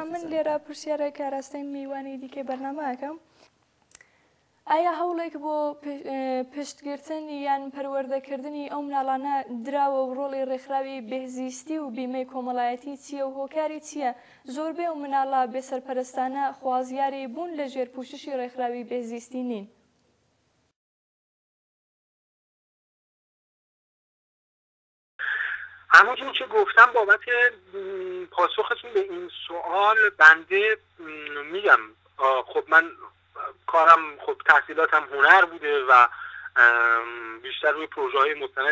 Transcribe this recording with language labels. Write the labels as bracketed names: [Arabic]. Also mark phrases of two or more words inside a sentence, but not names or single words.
[Central Kurdish] من لێرە پرسیارێک کاراستەی میوانی دیکەی بەرنامەکەم ئایا هەوڵێک بۆ پشتگرتن یان پەروەردەکردنی ئەو مناڵانە دراوە و ڕۆڵی ڕێکخراوی بەهزیستی و بیمەی کۆمەڵایەتی چییە و هۆکاری چییە زۆربەی ئەو مناڵە بێسەرپەرستانە خوازیاری بوون لە ژێر پوششی ڕێکخراوی بەهزیستی نین [Persian] همونجور که گفتم بابت پاسختون به این سوال بنده میگم خب من کارم خب تحصیلاتم هنر بوده و بیشتر روی پروژه های مستند